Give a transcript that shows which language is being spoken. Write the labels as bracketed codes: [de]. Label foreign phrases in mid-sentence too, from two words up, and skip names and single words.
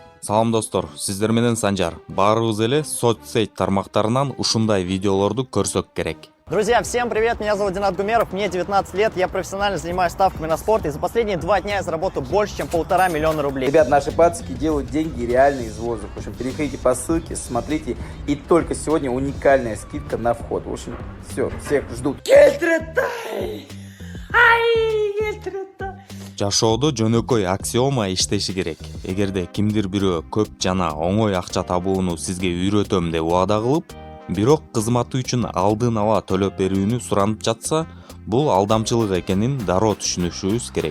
[ky] Салам достор, сиздер менен Санжар. Баарыбыз эле соцсейт тармактарынан ушундай видеолорду көрсөк керек. [ru] Друзья, всем привет! Меня зовут Динат Гумеров, мне 19 лет, я профессионально занимаюсь ставками на спорт, и за последние 2 дня я заработал больше, чем 1,5 миллиона рублей. Ребят, наши пацики делают деньги реально из воздуха. В общем, переходите по ссылке, смотрите, и только сегодня уникальная скидка на вход. В общем, все, всех ждут. [ky] Жашоодо жөнөкөй аксиома иштеши керек. Эгерде кимдир бирөө көп жана оңой акча табууну сизге үйрөтөм деп убада кылып, бирок кызматы үчүн алдын ала төлөп берүүнү суранып жатса, бул алдамчылык экенин дароо түшүнүшүбүз керек.